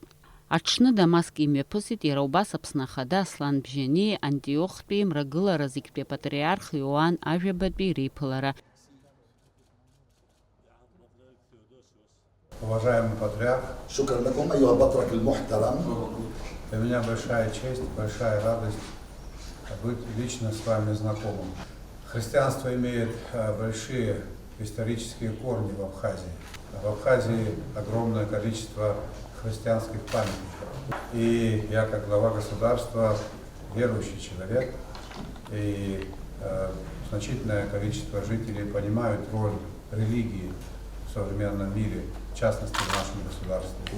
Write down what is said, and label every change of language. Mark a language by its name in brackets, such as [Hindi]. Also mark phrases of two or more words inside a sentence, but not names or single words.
[Abkhazian] Аҽны Дамаск имҩаԥысит иара убас Аԥсны Ахада Аслан Бжьани Антиохтәи Мрагылара зегьтәи апатриарх Иоанн Ажәабатәи реиԥылара. [Russian] Уважаемый патриарх, [Arabic] شكرا لكم أيها البطرك المحترم. [Russian] для меня большая честь, большая радость быть лично с вами знакомым. Христианство имеет большие исторические корни в Абхазии. В Абхазии огромное количество христианских памятников. И я, как глава государства, верующий человек, и значительное количество жителей понимают роль религии в современном мире, в частности в нашем государстве.